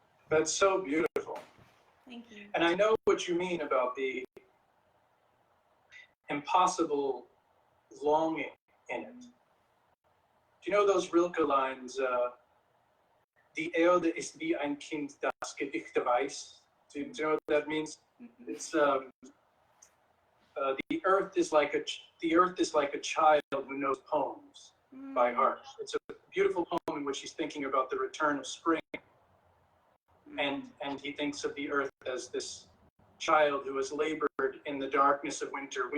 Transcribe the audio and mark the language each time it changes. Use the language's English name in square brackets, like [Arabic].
[English] That's so beautiful. Thank you. And I know what you mean about the impossible longing in it. Do you know those Rilke lines, [German] Die Erde ist wie ein Kind, das Gedichte weiß? [English] Do you know what that means? It's the earth is like a child who knows poems by heart. It's a beautiful poem in which he's thinking about the return of spring, and he thinks of the earth as this child who has labored in the darkness of winter.